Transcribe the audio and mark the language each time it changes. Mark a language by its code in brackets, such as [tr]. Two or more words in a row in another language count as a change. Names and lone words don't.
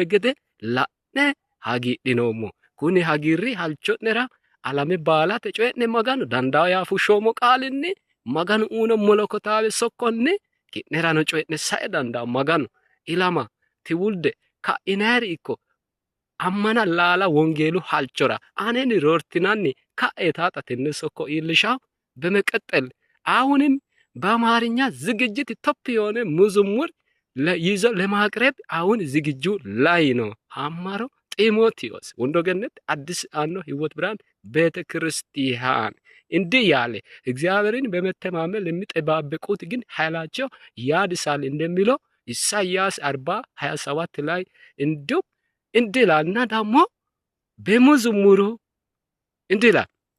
[sid] gede la'ne hagiidhinoommo kuni hagiirri halcho'nera alame baalate coyi'ne maganu dandaa yaa fushshoomo qaalinni maganu uuno molokotaawe sokkonni ki'nerano coyi'ne sae dandaa maganu ilama tiwulde ka'inayri ikko ammana laala wongeelu halchora aneni roortinanni ka'e taata tenne sokko iillishaው [am] በመቀጠል አሁንም በአማርኛ ዝግጅት ቶፕ የሆነ መዝሙር ይዞ ለማቅረብ አሁን ዝግጁ ላይ ነው። አማሮ ጢሞቴዎስ ወንዶ ገነት አዲስ አኖ ህይወት ብርሃን ቤተክርስቲያን እንዲህ ያለ እግዚአብሔርን በመተማመን ለሚጠባበቁት ግን ኃይላቸው ያድሳል እንደሚለው ኢሳይያስ 40:27 ላይ እንዲሁም እንዲህ ይላልና ደግሞ በመዝሙሩ እንዲህ ይላል